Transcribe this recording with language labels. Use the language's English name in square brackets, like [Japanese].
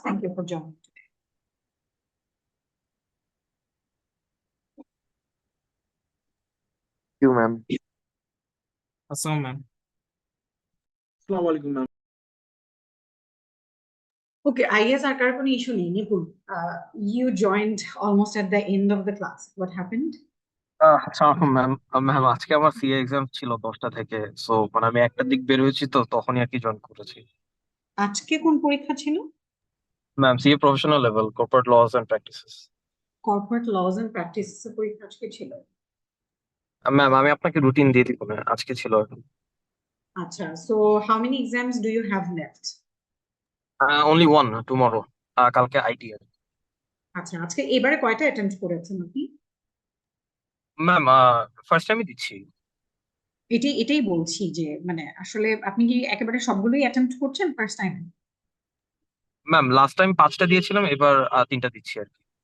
[English] Thank you for joining today. You ma'am. [Bangla] আসসালাম ma'am. আসসালামু আলাইকুম ma'am. [English] Okay, I guess our [Bangla] কারো কোনো ইস্যু নেই। [English] Nipun, you joined almost at the end of the class. What happened? [Bangla] আসসালাম ma'am. Ma'am আজকে আমার সিএ এক্সাম ছিল 10টা থেকে, সো মানে আমি একটা দিক বের হয়েছি, তো তখনই আর কি জয়েন করেছি। আজকে কোন পরীক্ষা ছিল? Ma'am CA professional level, corporate loss and practices. Corporate lodge and practices এর পরীক্ষা আজকে ছিল। ম্যাম আমি আপনাকে রুটিন দিয়ে দিব না, আজকে ছিল আর কি। [English] আচ্ছা, so how many exams do you have left? Only one tomorrow, [Bangla] কালকে আইটি। আচ্ছা, আজকে এবারে কয়টা অ্যাটেম্প্ট করেছেন আপনি? ম্যাম ফার্স্ট টাইমই দিচ্ছি। এটাই বলছি যে মানে আসলে আপনি কি একেবারে সবগুলোই অ্যাটেম্প্ট করছেন first time? Ma'am last time 5টা দিয়েছিলাম, এবার 3টা দিচ্ছি আর কি।